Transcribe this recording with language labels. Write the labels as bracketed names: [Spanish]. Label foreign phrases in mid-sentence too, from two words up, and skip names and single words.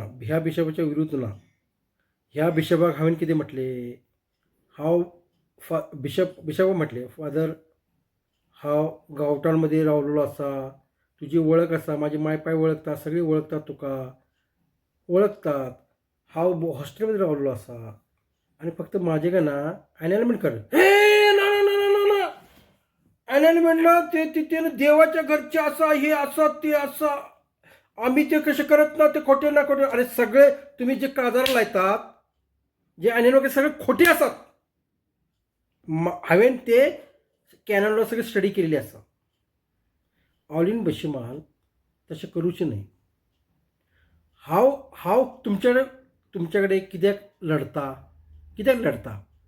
[Konkani] ह्या बिशपाच्या विरुद्ध ना. ह्या बिशपाक हांवें कितें म्हटलें हांव बिशपाक म्हटलें फादर हांव गांवठाणमध्ये रावलेलो आसा. तुजी वळख आसा. म्हाजी माय पाय वळखता. सगळीं वळखतात तुका वळखतात. हांव हॉस्टेलमध्ये रावलेलो आसा आणि फक्त माझे का ना अनाइनमेंट कर. [Marathi] हे ना अनाइनमेंटला ते तिथे देवाच्या घरचे असा हे असं ते असं आम्ही ते कसे करत ना ते खोटे ना खोटे. अरे सगळे तुम्ही जे काजार लायतात जे अनाइनमेंट सगळे खोटे असतात. [Konkani] हांवें ते कॅनलला सगळी स्टडी केलेली आसा. ऑलिन बशीमान तशें करूचें न्हय. हांव तुमचे कडेन कित्याक लढता.